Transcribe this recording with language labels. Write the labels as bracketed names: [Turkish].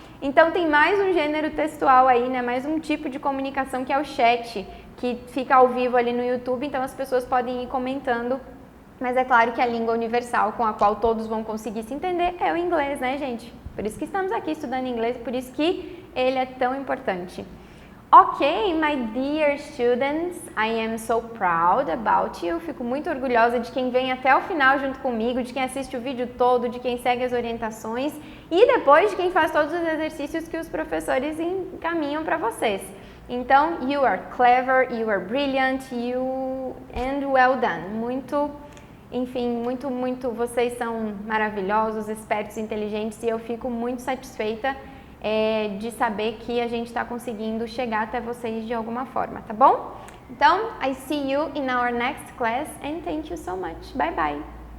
[Portuguese] Então tem mais um gênero textual aí, né? Mais um tipo de comunicação que é o chat, que fica ao vivo ali no YouTube, então as pessoas podem ir comentando, mas é claro que a língua universal com a qual todos vão conseguir se entender é o inglês, né, gente? Por isso que estamos aqui estudando inglês, por isso que ele é tão importante. [English] Ok, my dear students, I am so proud about you. [Portuguese] Fico muito orgulhosa de quem vem até o final junto comigo, de quem assiste o vídeo todo, de quem segue as orientações e depois de quem faz todos os exercícios que os professores encaminham para vocês. [English] Então, you are clever, you are brilliant, and well done. [Portuguese] Muito, vocês são maravilhosos, espertos, inteligentes e eu fico muito satisfeita de saber que a gente está conseguindo chegar até vocês de alguma forma, tá bom? Então, [English] I see you in our next class and thank you so much. Bye bye!